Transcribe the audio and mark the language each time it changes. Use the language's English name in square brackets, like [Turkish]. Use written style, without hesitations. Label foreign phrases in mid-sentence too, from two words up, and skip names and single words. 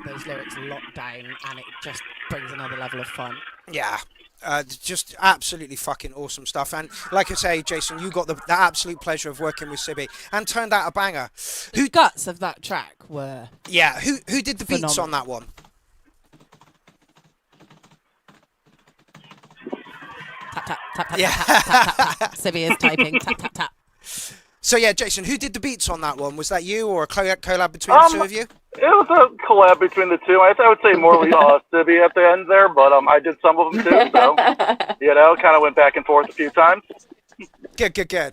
[English] I've got those lyrics locked down, and it just brings another level of fun. Yeah. Just absolutely fucking awesome stuff. And like I say, Jason, you got the absolute pleasure of working with Cibby and turned out a banger. The guts of that track were... Yeah, who did the beats phenomenal. on that one? Tap, tap, tap, tap, tap, tap, tap, tap, tap. Cibby is typing. Tap, tap, tap. So yeah, Jason, who did the beats on that one? Was that you or a collab between the two of you? It was a collab between the two. I would say more Cibby at the end there, but I did some of them too. So kind of went back and forth a few times. Good.